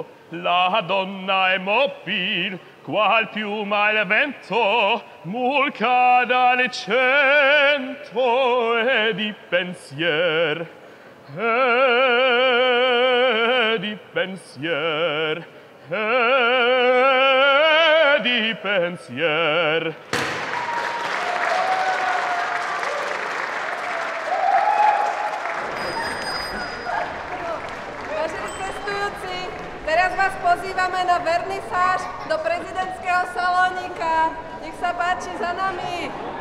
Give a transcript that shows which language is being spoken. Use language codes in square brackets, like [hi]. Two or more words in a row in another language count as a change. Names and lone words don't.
[it] La donna è mobile, qual piuma il vento, mulca dal cento e di pensier, e di pensier, e di pensier. [sk] Vážení cestujúci, teraz vás pozývame na vernisáž do prezidentského salónika. Nech sa páči, za nami.